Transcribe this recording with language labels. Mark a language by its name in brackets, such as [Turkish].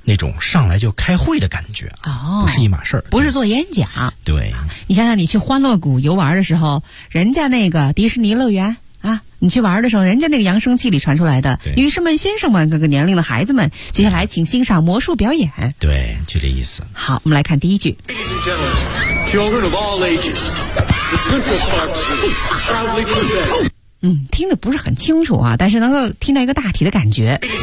[Chinese] 那种上来就开会的感觉、哦、不是一码事儿，不是做演讲。对，你想想，你去欢乐谷游玩的时候，人家那个迪士尼乐园啊，你去玩的时候，人家那个扬声器里传出来的“女士们、先生们、各个年龄的孩子们，接下来请欣赏魔术表演。” 对，就这意思。好，我们来看第一句。 [English] Ladies and gentlemen, children of all ages, the Central Park Zoo proudly presents. [Chinese] 嗯，听得不是很清楚啊，但是能够听到一个大体的感觉。